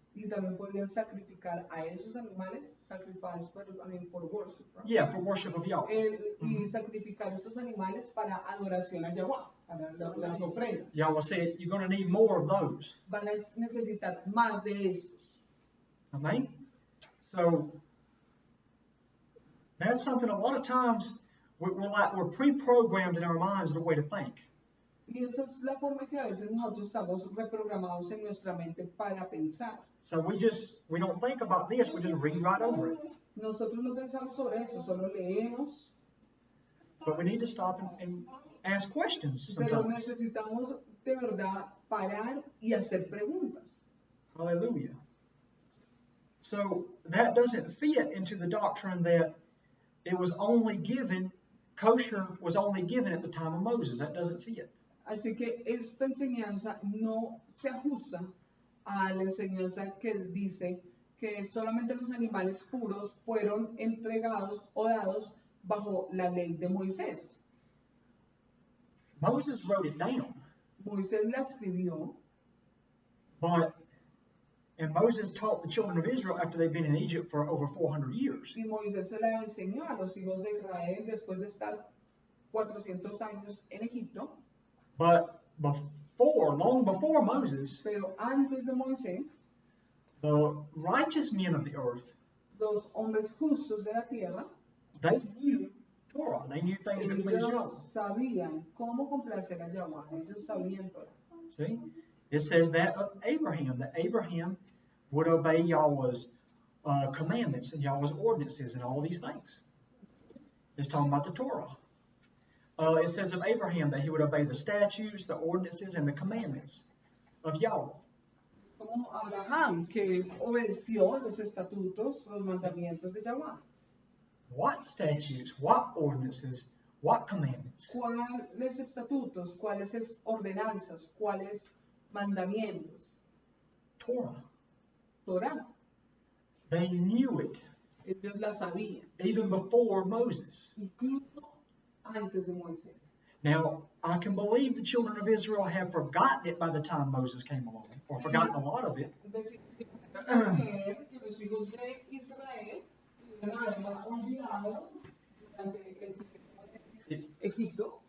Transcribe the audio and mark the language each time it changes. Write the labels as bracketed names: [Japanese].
[Spanish] y también podían sacrificar a esos animales, [English] sacrifice [Spanish] por [English] worship, right? Yeah, for worship of Yahweh. [Spanish] Y sacrificar esos animales para adoración a Yahweh, para las ofrendas. [English] Yahweh said you're going to need more of those. [Spanish] Van a necesitar más de estos. [English] Amen? So that's something a lot of times we're pre-programmed in our minds the way to think. [Spanish] Y esa es la forma que a veces nosotros estamos reprogramados en nuestra mente para pensar. [English] So we don't think about this, we just read right over it. [Spanish] Nosotros no pensamos sobre eso, solo leemos, [English] But we need to stop and ask questions [Spanish] pero [English] sometimes. [Spanish] necesitamos de verdad parar y hacer preguntas. [English] Hallelujah. So that doesn't fit into the doctrine that it was only given, kosher was only given at the time of Moses. That doesn't fit. [Spanish] Así que esta enseñanza no se ajusta a la enseñanza que dice que solamente los animales puros fueron entregados o dados bajo la ley de Moisés. [English] Moses wrote it down, [Spanish] Moisés la escribió [English] and Moses taught the children of Israel after they've been in Egypt for over 400 years. [Spanish] y Moisés se la enseñó a los hijos de Israel después de estar 400 años en Egipto, [English] But long before Moses, [Spanish] pero antes de Moisés, [English] the righteous men of the earth, [Spanish] los hombres justos de la tierra, [English] they knew Torah. They knew things that pleased [Spanish] ellos [English] Yahweh. [Spanish] sabían cómo complacer a Yahweh, ellos sabían Torah. [English] See? It says that of Abraham, that Abraham would obey Yahweh's commandments and Yahweh's ordinances and all these things. It's talking about the Torah. It says of Abraham that he would obey the statutes, the ordinances, and the commandments of Yahweh. [Spanish] Como Abraham, que obedeció los estatutos, los mandamientos de Yahweh. [English] What statutes, what ordinances, what commandments? [Spanish] ¿Cuáles estatutos, cuáles ordenanzas, cuáles mandamientos? [English] Torah. [Spanish] Torah. [English] They knew it [Spanish] Ellos la sabían, [English] even before Moses. [Spanish] incluso antes de Moisés. [English] Now, I can believe the children of Israel have forgotten it by the time Moses came along, or forgotten a lot of it. [Spanish] Definitivamente, que los hijos de Israel iban a haber olvidado durante el tiempo de Egipto.